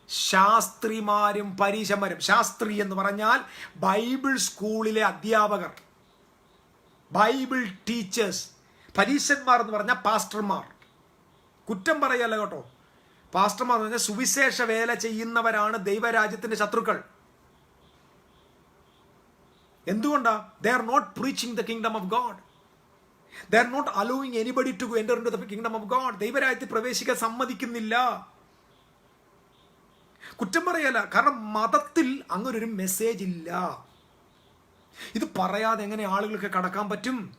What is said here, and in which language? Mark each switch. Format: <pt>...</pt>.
<ml>ശാസ്ത്രിമാരും പരീശന്മാരും. ശാസ്ത്രി എന്ന് പറഞ്ഞാൽ ബൈബിൾ സ്കൂളിലെ അധ്യാപകർ, ബൈബിൾ ടീച്ചേഴ്സ്. പരീശന്മാർ എന്ന് പറഞ്ഞാൽ പാസ്റ്റർമാർ. കുറ്റം പറയല്ല കേട്ടോ. പാസ്റ്റർമാർ എന്ന് പറഞ്ഞാൽ സുവിശേഷ വേല ചെയ്യുന്നവരാണ് ദൈവരാജ്യത്തിൻ്റെ ശത്രുക്കൾ. എന്തുകൊണ്ടാ?</ml> <en>they are not preaching the kingdom of God. they are not allowing anybody to enter into the kingdom of God.</en> <ml>ദൈവരാജ്യത്തിൽ പ്രവേശിക്കാൻ സമ്മതിക്കുന്നില്ല. കുറ്റം പറയല്ല, കാരണം മതത്തിൽ അങ്ങനൊരു മെസ്സേജ് ഇല്ല. ഇത് പറയാതെ എങ്ങനെ ആളുകൾക്ക് കടക്കാൻ പറ്റും?</ml>